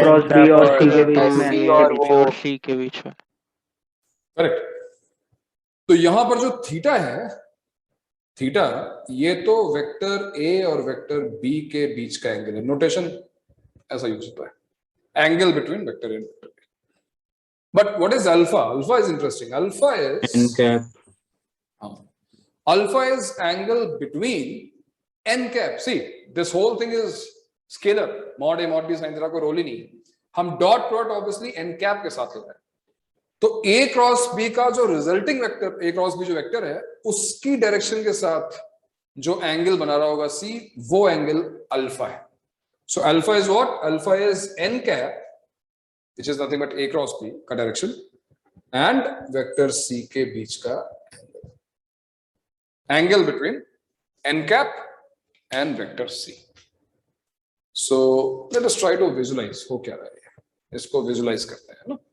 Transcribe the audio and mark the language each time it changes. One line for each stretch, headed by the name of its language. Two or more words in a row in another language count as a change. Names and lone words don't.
Hindi: क्रॉस बी और सी के बीच में सी और बी और सी के बीच में। करेक्ट। तो यहां पर जो थीटा है, थीटा ये तो
English: vector A
Hindi: और
English: vector B
Hindi: के बीच का एंगल है। नोटेशन ऐसा यूज होता है,
English: angle between vector A and vector B. but what is alpha? alpha is interesting. alpha is n cap, alpha is angle between n cap. see this whole thing is scalar, mod A mod B sin theta
Hindi: को रोल ही नहीं है। हम
English: dot product obviously n cap
Hindi: के साथ ले रहे हैं, तो
English: A cross B
Hindi: का जो
English: resulting vector, A cross B
Hindi: जो वेक्टर है, उसकी डायरेक्शन के साथ जो एंगल बना रहा होगा सी, वो एंगल अल्फा है।
English: so alpha is what? alpha is n cap which is nothing but A cross B का direction and vector C
Hindi: के बीच का
English: angle between n cap and vector C. so let us try to visualize
Hindi: हो क्या रहा है, इसको विजुलाइज करते हैं ना।